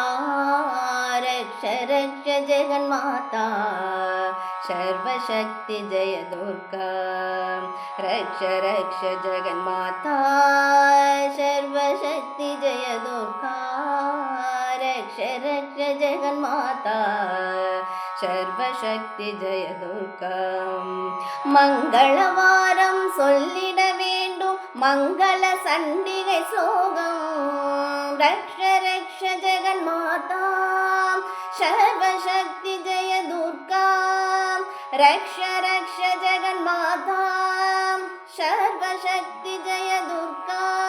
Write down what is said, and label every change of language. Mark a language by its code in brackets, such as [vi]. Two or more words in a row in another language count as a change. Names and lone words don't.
[sa] रक्ष रक्ष जगन्माता सर्वशक्ति जय दुर्गा। रक्ष रक्ष जगन्माता सर्वशक्ति जय दुर्गा। रक्ष रक्ष जगन्माता सर्वशक्ति जय दुर्गा। [ta] மங்களவாரம் சொல்லிட வேண்டும் மங்கள சண்டிகை ஸ்லோகம். [sa] रक्ष रक्ष जगन्माता सर्वशक्ति जय दुर्गा. रक्ष रक्ष जगन्माता सर्वशक्ति जय दुर्गा.